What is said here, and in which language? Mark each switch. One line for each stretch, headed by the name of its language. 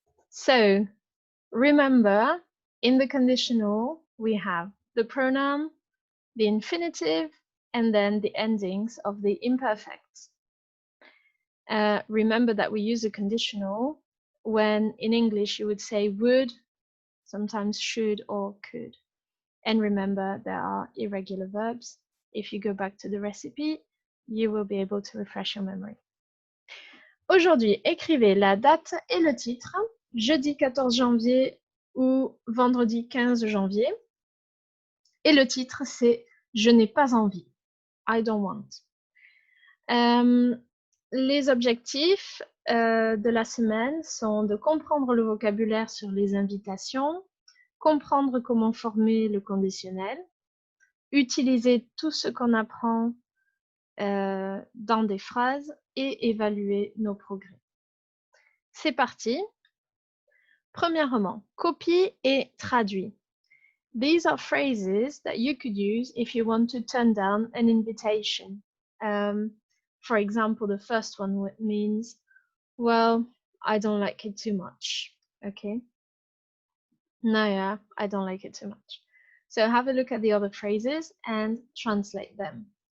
English: So remember, in the conditional, we have the pronoun, the infinitive, and then the endings of the imperfects. Remember that we use a conditional when in English you would say would, sometimes should or could. And remember, there are irregular verbs. If you go back to the recipe, you will be able to refresh your memory.
French: Aujourd'hui, écrivez la date et le titre, jeudi 14 janvier ou vendredi 15 janvier. Et le titre, c'est « Je n'ai pas envie ».
English: I don't want.
French: Les objectifs de la semaine sont de comprendre le vocabulaire sur les invitations, comprendre comment former le conditionnel, utiliser tout ce qu'on apprend dans des phrases et évaluer nos progrès. C'est parti. Premièrement, copie et traduit.
English: These are phrases that you could use if you want to turn down an invitation. For example, the first one means, well, I don't like it too much. Okay. No, yeah, I don't like it too much. So have a look at the other phrases and translate them.